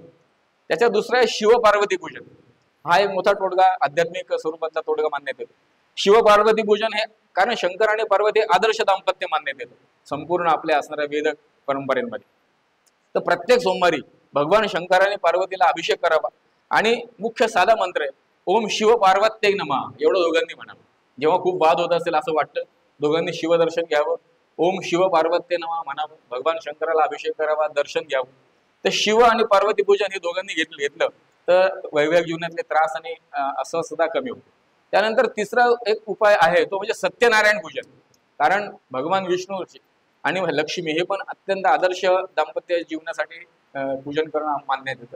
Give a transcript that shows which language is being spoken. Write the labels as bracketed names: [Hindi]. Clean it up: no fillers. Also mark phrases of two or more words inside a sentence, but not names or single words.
[Marathi] त्याच्या दुसरा आहे शिवपार्वती पूजन. हा एक मोठा तोडगा, आध्यात्मिक स्वरूपाचा तोडगा मानण्यात येतो. शिवपार्वती पूजन हे कारण शंकर आणि पार्वती आदर्श दाम्पत्य मानण्यात येतं संपूर्ण आपल्या असणाऱ्या वेद परंपरेमध्ये. तर प्रत्येक सोमवारी भगवान शंकराने पार्वतीला अभिषेक करावा आणि मुख्य साधा मंत्र आहे [Sanskrit] ओम शिव पार्वत्ये नमः, [Marathi] एवढं दोघांनी म्हणावं. जेव्हा खूप वाद होत असेल असं वाटतं, दोघांनी शिवदर्शन घ्यावं, [Sanskrit] ओम शिव पार्वत्ये नमः [Marathi] म्हणावं, भगवान शंकराला अभिषेक करावा, दर्शन घ्यावं. तर शिव आणि पार्वती पूजन हे दोघांनी घेतलं तर वैवाहिक जीवनातले त्रास आणि अस्वस्थता कमी होते. त्यानंतर तिसरा एक उपाय आहे तो म्हणजे सत्यनारायण पूजन. कारण भगवान विष्णू आणि लक्ष्मी हे पण अत्यंत आदर्श दाम्पत्य जीवनासाठी पूजन करणं मान्य येतं.